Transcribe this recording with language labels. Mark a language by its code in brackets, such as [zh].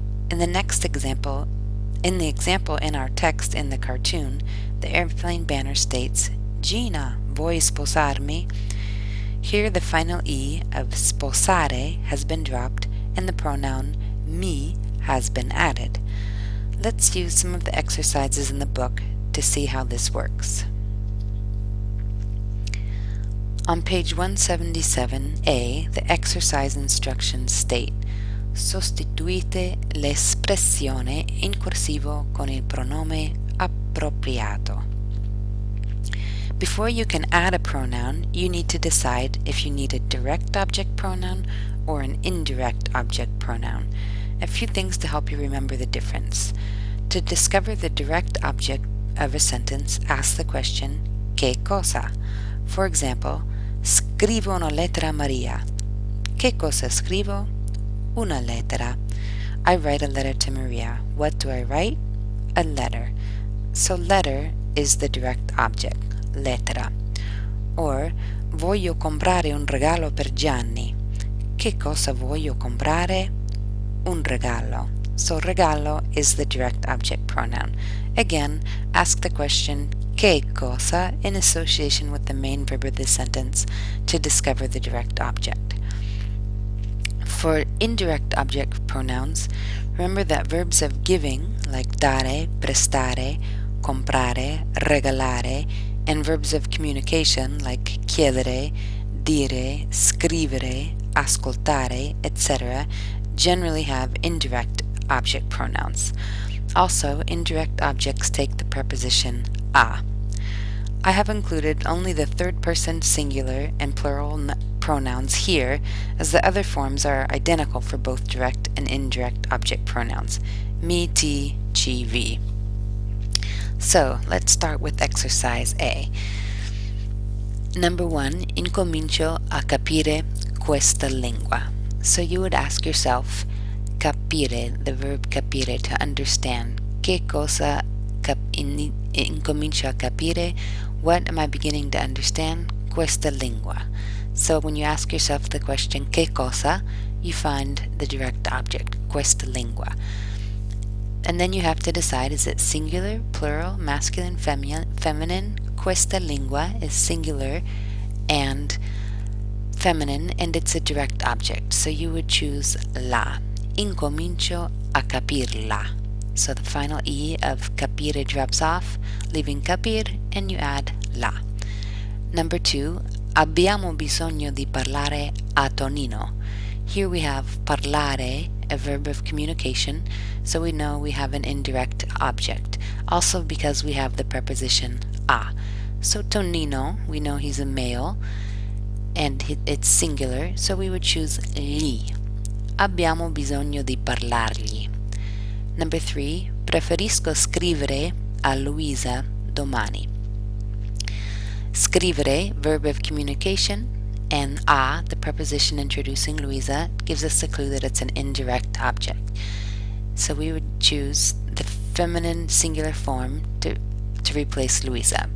[en] In the example in our text in the cartoon, the airplane banner states, [it] Gina, vuoi sposarmi? [en] Here the final e of sposare has been dropped and the pronoun mi has been added. Let's use some of the exercises in the book to see how this works. On page 177a, the exercise instructions state, [it] sostituite l'espressione in corsivo con il pronome appropriato. [en] Before you can add a pronoun, you need to decide if you need a direct object pronoun or an indirect object pronoun. A few things to help you remember the difference. To discover the direct object of a sentence, ask the question, [it] che cosa? [en] For example, [it] scrivo una lettera a Maria. Che cosa scrivo? Una lettera. [en] I write a letter to Maria. What do I write? A letter. So letter is the direct object, lettera. [it] Or, voglio comprare un regalo per Gianni. Che cosa voglio comprare? Un regalo. [en] So regalo is the direct object pronoun. Again, ask the question, [it] che cosa, [en] in association with the main verb of the sentence to discover the direct object. For indirect object pronouns, remember that verbs of giving, like dare, prestare, comprare, regalare, and verbs of communication, like chiedere, dire, scrivere, ascoltare, etc., generally have indirect object pronouns. Also, indirect objects take the preposition a. I have included only the third-person singular and plural pronouns here, as the other forms are identical for both direct and indirect object pronouns, me, ti, ci, vi. So, let's start with exercise A. Number 1, [it] incomincio a capire questa lingua. [en] So you would ask yourself, capire, the verb capire, to understand. [it] Che cosa incomincio a capire? [en] What am I beginning to understand? [it] Questa lingua. [en] So when you ask yourself the question, [it] che cosa, [en] you find the direct object, [it] questa lingua. [en] And then you have to decide, is it singular, plural, masculine, feminine? [it] Questa lingua [en] is singular and feminine, and it's a direct object. So you would choose la. [it] Incomincio a capirla. [en] So the final e of capire drops off, leaving capir, and you add la. Number 2, [it] abbiamo bisogno di parlare a Tonino. [en] Here we have parlare, a verb of communication, so we know we have an indirect object. Also because we have the preposition a. So Tonino, we know he's a male, and it's singular, so we would choose gli. [it] Abbiamo bisogno di parlargli. [en] Number 3, [it] preferisco scrivere a Luisa domani. [en] Scrivere, verb of communication, and a, the preposition introducing Luisa, gives us a clue that it's an indirect object. So we would choose the feminine singular form to replace Luisa.